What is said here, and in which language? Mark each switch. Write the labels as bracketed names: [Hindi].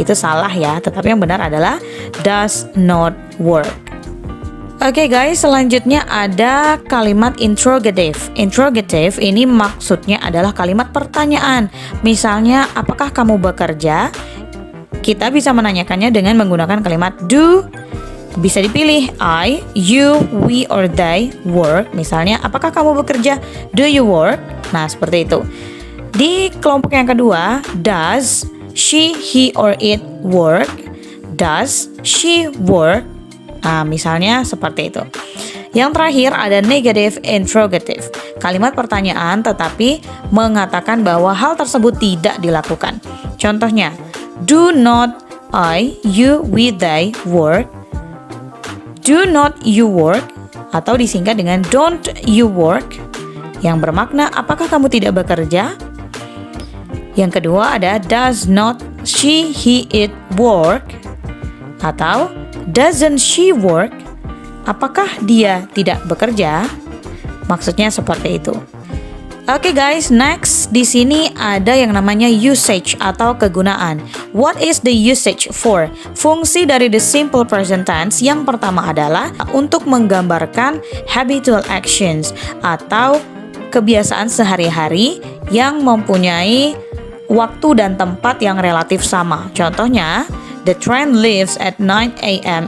[Indonesian] Itu salah ya, tetapi yang benar adalah [English] does not work. [Indonesian] Oke guys, selanjutnya ada kalimat interrogative. Interrogative ini maksudnya adalah kalimat pertanyaan. Misalnya, apakah kamu bekerja? Kita bisa menanyakannya dengan menggunakan kalimat do. Bisa dipilih [English] I, you, we, or they work. [Indonesian] Misalnya, apakah kamu bekerja? [English] Do you work? [Indonesian] Nah, seperti itu. Di kelompok yang kedua, [English] does she, he, or it work? Does she work? [Indonesian] Nah, misalnya seperti itu. Yang terakhir ada negative interrogative. Kalimat pertanyaan tetapi mengatakan bahwa hal tersebut tidak dilakukan. Contohnya, [English] do not I, you, we, they work? Do not you work? [Indonesian] Atau disingkat dengan [English] don't you work? [Indonesian] Yang bermakna apakah kamu tidak bekerja? Yang kedua ada [English] does not she, he, it work? [Indonesian] Atau [English] doesn't she work? [Indonesian] Apakah dia tidak bekerja? Maksudnya seperti itu. Oke guys, next di sini ada yang namanya usage atau kegunaan. [English] What is the usage for? [Indonesian] Fungsi dari the simple present tense yang pertama adalah untuk menggambarkan habitual actions atau kebiasaan sehari-hari yang mempunyai waktu dan tempat yang relatif sama. Contohnya, [English] the train leaves at 9 a.m.